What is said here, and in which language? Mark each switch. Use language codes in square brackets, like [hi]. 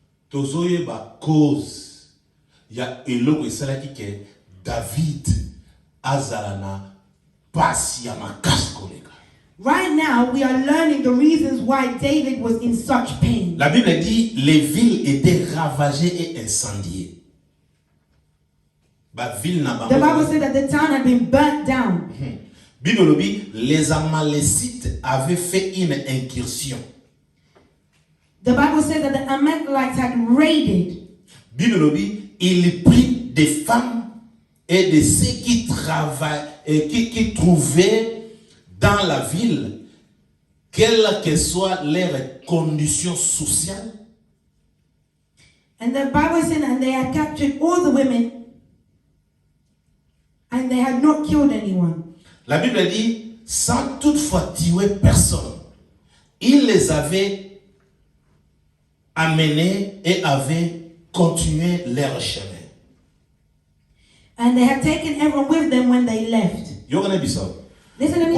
[ln] Tozoye ba cause ya eloko esalaki ke David azala na pasi ya makasi koleka. [en] Right now, we are learning the reasons why David was in such pain. [fr] La Bible dit les villes étaient ravagées et incendiées. [ln] Ba ville na [en] The Bible [ln] bango. [en] said that the town had been burnt down. [fr] Bible dit les Amalécites avaient fait une incursion. [en] The Bible said that the Amalekites had raided. [fr] Bible dit il prit des femmes et de ceux qui travaillent et qui trouvaient dans la ville, quelles que soient leurs conditions sociales. [en] And the Bible said, and they had captured all the women and they had not killed anyone. [fr] La Bible dit, sans toutefois tuer personne, il les avait amenés et avaient continué leur chemin. [en] And they had taken everyone with them when they left. Listen to me.